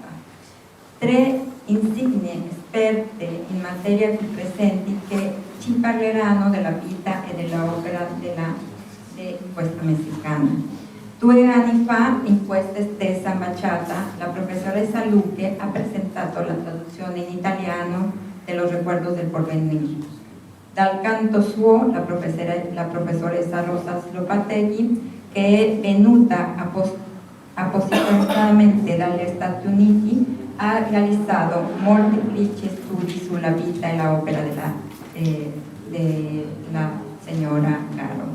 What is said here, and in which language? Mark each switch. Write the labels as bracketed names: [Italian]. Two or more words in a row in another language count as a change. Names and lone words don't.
[Italian] Tre insigne esperte in materia qui presenti che ci parleranno della vita e dell'opera di questa messicana. 2 anni fa, in questa stessa ambasciata, la professoressa Luque ha presentato la traduzione in italiano de Los recuerdos del porvenir. Dal canto suo, la professoressa Rosas Lopategui, che è venuta appositamente dagli Stati Uniti, ha realizzato molteplici studi sulla vita e l'opera della signora Garro.